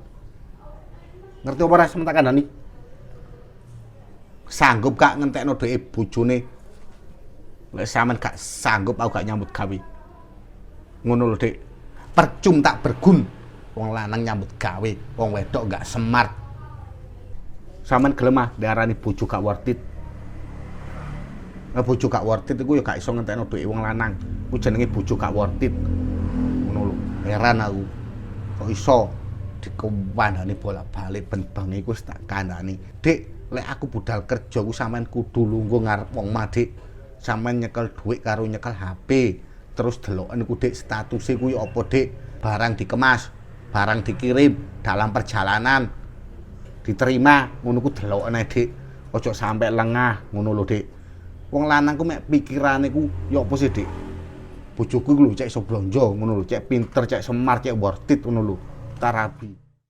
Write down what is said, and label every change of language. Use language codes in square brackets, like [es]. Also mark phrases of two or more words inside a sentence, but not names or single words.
[jv] Ngerti apa ora sementak kandhani? Sanggup gak ngentekno dhuwit bojone? Lek sampean gak sanggup aku gak nyambut gawe. Ngono lho Dik. Percum tak bergun. Wong lanang nyambut gawe, wong wedok gak smart. Sampean gelem ah diarani bojo gak [en] worth it. [jv] Bojo gak [en] worth it [jv] iku ya gak iso ngentekno dhuwit wong lanang. Ku jenenge bojo gak [en] worth it. [jv] Ngono lho. Heran aku. Kok iso dikandani bolak-balik ben-bengi iku tak kandhani. Dik, lek aku budal kerja ku sampean kudu lungguh ngarep wong omah, Dik. Sampean nyekel dhuwit karo nyekel HP. Terus deloken ku Dik statuse kuwi apa, Dik? [id] Barang dikemas, barang dikirim dalam perjalanan. Diterima, [jv] ngono ku deloken ae, Dik. Ojo sampe lengah, ngono lho, Dik. Wong lanang ku mek pikirane ku ya apa sih, Dik? Bojoku ku lho cek iso blonjo ngono lho, cek pinter, cek semar, cek [en] worth it [jv] ngono lho. Tarabi.